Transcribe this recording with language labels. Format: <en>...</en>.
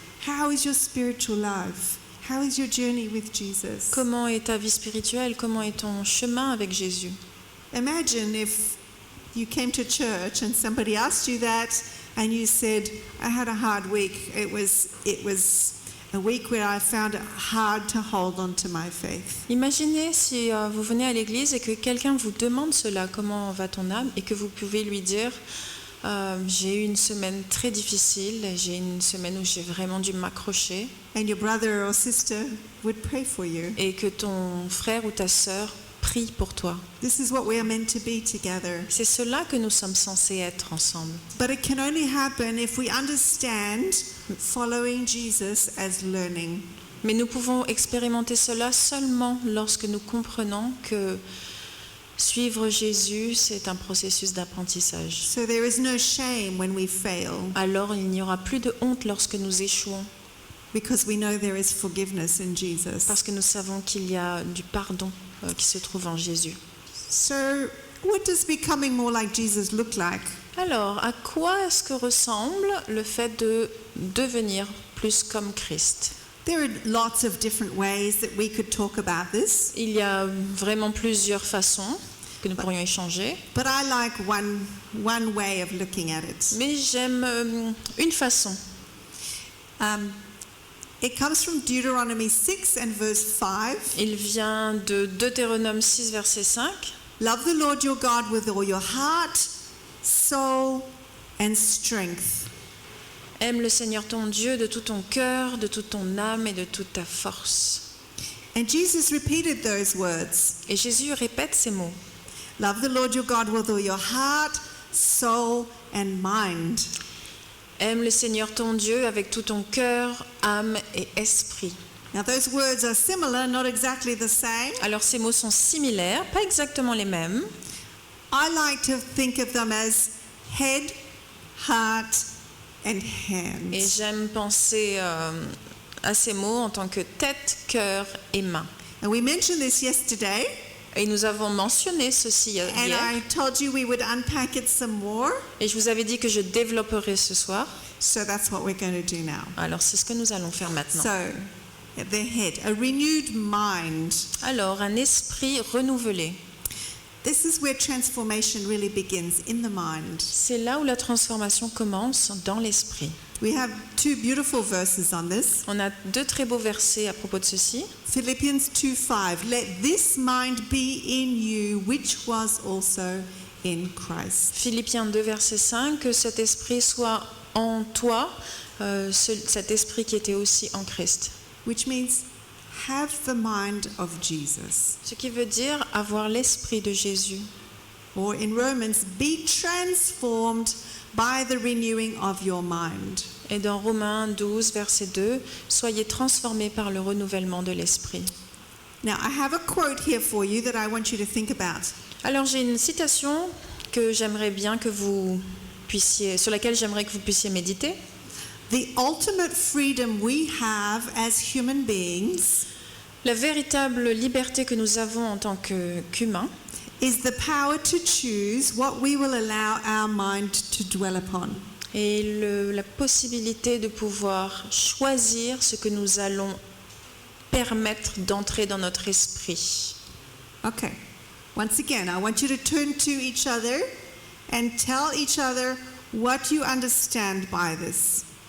<en>How is your spiritual life? How is your journey with Jesus?</en> <fr>Comment est ta vie spirituelle? Comment est ton chemin avec Jésus?</fr> <en>Imagine if you came to church and somebody asked you that and you said, I had a hard week. It was a week where I found it hard to hold on to my faith.</en> <fr>Imaginez si vous venez à l'église et que quelqu'un vous demande cela, comment va ton âme, et que vous pouvez lui dire, j'ai eu une semaine très difficile, j'ai eu une semaine où j'ai vraiment dû m'accrocher,</fr> <en>And your brother or sister would pray for you.</en> <fr>et que ton frère ou ta sœur prie pour toi.</fr> <en>This is what we are meant to be together.</en> <fr>C'est cela que nous sommes censés être ensemble.</fr> <en>But it can only happen if we understand following Jesus as learning.</en> <fr>Mais nous pouvons expérimenter cela seulement lorsque nous comprenons que suivre Jésus, c'est un processus d'apprentissage.</fr> <en>So there is no shame when we fail</en> <fr>Alors il n'y aura plus de honte lorsque nous échouons,</fr> <en>because we know there is forgiveness in Jesus.</en> <fr>parce que nous savons qu'il y a du pardon qui se trouve en Jésus.</fr> <en>So what does becoming more like Jesus look like?</en> <fr>Alors, à quoi est-ce que ressemble le fait de devenir plus comme Christ?</fr> <en>There are lots of different ways that we could talk about this.</en> <fr>Il y a vraiment plusieurs façons que nous pourrions échanger.</fr> <en>But I like one way of looking at it.</en> <fr>Mais j'aime une façon.</fr> <en>It comes from Deuteronomy 6 and verse 5.</en> <fr>Il vient de Deutéronome 6, verset 5.</fr> <en>Love the Lord your God with all your heart, soul, and strength.</en> <fr>Aime le Seigneur ton Dieu de tout ton cœur, de toute ton âme et de toute ta force.</fr> <en>And Jesus repeated those words.</en> <fr>Et Jésus répète ces mots.</fr> <en>Love the Lord your God with all your heart, soul, and mind.</en> <fr>Aime le Seigneur ton Dieu avec tout ton cœur, âme et esprit.</fr> <en>Now those words are similar, not exactly the same.</en> <fr>Alors ces mots sont similaires, pas exactement les mêmes.</fr> <en>I like to think of them as head, heart, and hand.</en> <fr>Et j'aime penser à ces mots en tant que tête, cœur et main.</fr> <en>And we mentioned this yesterday,</en> <fr>Et nous avons mentionné ceci</fr> <en>and</en> <fr>hier.</fr> <en>I told you we would unpack it some more.</en> <fr>Et je vous avais dit que je développerai ce soir.</fr> <en>So that's what we're going to do now.</en> <fr>Alors c'est ce que nous allons faire maintenant.</fr> <en>So, the head, a renewed mind.</en> <fr>Alors un esprit renouvelé.</fr> <en>This is where transformation really begins, in the mind.</en> <fr>C'est là où la transformation commence, dans l'esprit.</fr> <en>We have two beautiful verses on this.</en> <fr>On a deux très beaux versets à propos de ceci.</fr> <en>Philippians 2:5. Let this mind be in you, which was also in Christ.</en> <fr>Philippiens 2, verset 5, que cet esprit soit en toi, cet esprit qui était aussi en Christ.</fr> <en>Which means have the mind of Jesus.</en> <fr>Ce qui veut dire avoir l'esprit de Jésus.</fr> <en>Or in Romans, be transformed by the renewing of your mind.</en> <fr>Et dans Romains 12, verset 2, soyez transformés par le renouvellement de l'esprit.</fr> <en>Now, I have a quote here for you that I want you to think about.</en> <fr>Alors j'ai une citation que j'aimerais bien que vous puissiez, sur laquelle j'aimerais que vous puissiez méditer.</fr> <en>The ultimate freedom we have as human beings</en> <fr>La véritable liberté que nous avons en tant qu'humains,</fr> <en>is the power to choose what we will allow our mind to dwell upon.</en> <fr>et la possibilité de pouvoir choisir ce que nous allons permettre d'entrer dans notre esprit.</fr> <en>Okay. Once again, I want you to turn to each other and tell each other what you understand by this.</en>